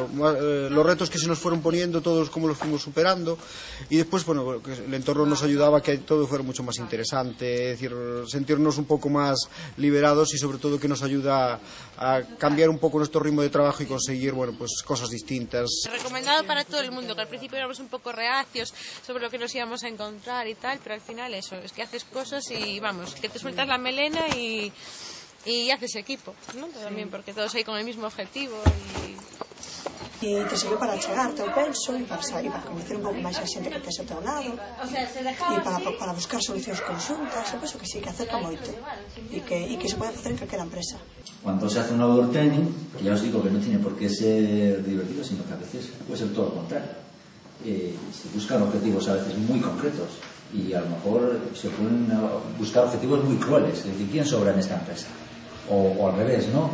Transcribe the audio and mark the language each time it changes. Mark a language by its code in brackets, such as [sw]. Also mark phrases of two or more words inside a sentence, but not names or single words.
[es] Los retos que se nos fueron poniendo, todos cómo los fuimos superando, y después, bueno, que el entorno nos ayudaba a que todo fuera mucho más interesante, es decir, sentirnos un poco más liberados y sobre todo que nos ayuda a cambiar un poco nuestro ritmo de trabajo y conseguir, bueno, pues cosas distintas. Recomendado para todo el mundo, que al principio éramos un poco reacios sobre lo que nos íbamos a encontrar y tal, pero al final eso, es que haces cosas y vamos, que te sueltas la melena y haces equipo, ¿no? También porque todos aí con el mismo objetivo [gl] e te sirve para chegarte, eu penso, e para conocer un pouco máis a xente que tes ao teu lado, e para buscar solucións conxuntas. Eu penso que sí, que acerca moito e que se pode facer en calquera empresa. [es] Cuando se hace un [en] outdoor training, [es] que ya os digo que no tiene por qué ser divertido, sino que a veces puede ser todo lo contrario. Se buscan objetivos a veces muy concretos y a lo mejor se pueden buscar objetivos muy crueles, es decir, ¿quién sobra en esta empresa? O al revés, ¿no?